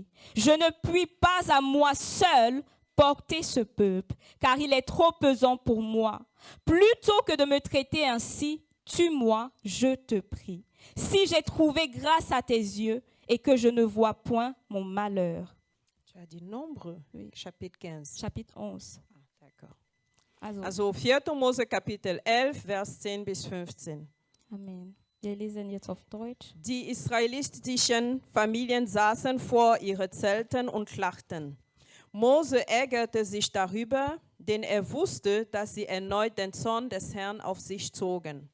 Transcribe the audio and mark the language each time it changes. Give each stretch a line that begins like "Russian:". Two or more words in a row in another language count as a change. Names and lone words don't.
French: Je ne puis pas à moi seul porter ce peuple, car il est trop pesant pour moi. Plutôt que de me traiter ainsi, tue-moi, je te prie. Si j'ai trouvé grâce à tes yeux et que je ne vois point mon malheur. Tu as dit Nombre, Oui. Chapitre 15. Chapitre 11. Ah, d'accord.
German: Also, Also 4. Mose Kapitel 11, Vers 10 bis 15. Amen. Wir lesen jetzt auf Deutsch. Die israelitischen Familien saßen vor ihren Zelten und lachten. Mose ärgerte sich darüber, denn er wusste, dass sie erneut den Zorn des Herrn auf sich zogen.